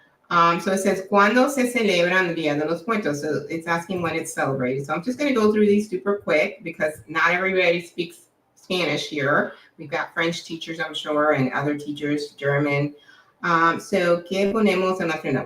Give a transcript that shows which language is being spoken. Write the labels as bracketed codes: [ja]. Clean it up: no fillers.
[en] So it says, [es] ¿cuándo se celebran el Día de los Muertos? [en] So it's asking when it's celebrated. So I'm just going to go through these super quick because not everybody speaks Spanish here. We've got French teachers, I'm sure, and other teachers, German. [es] So, ¿qué ponemos en la ofrenda?